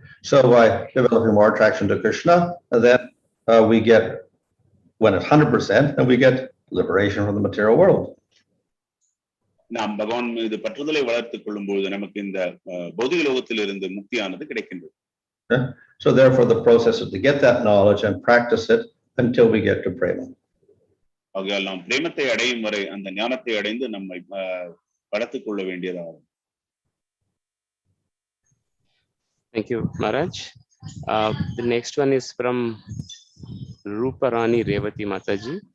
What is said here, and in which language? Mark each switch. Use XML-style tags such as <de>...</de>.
<en>So by developing more attraction to Krishna, then we get, when it's 100%, then we get liberation from the material world.</en> <ta>நாம் பகவான் மீது பற்றுதலை வளர்த்துக் கொள்ளும் பொழுது நமக்கு இந்த பௌதிக லோகத்தில் இருந்து முக்தியானது கிடைக்கின்றது.</ta> <en>So therefore the process is to get that knowledge and practice it until we get to prema.</en> <ta>ஆகையால் நாம் பிரேமத்தை அடையும் வரை அந்த ஞானத்தை அடைந்து நம்மை வளர்த்துக் கொள்ள வேண்டியதாகும்.</ta> <en>Thank you, Maharaj. The next one is from Ruparani Revati Mataji.</en>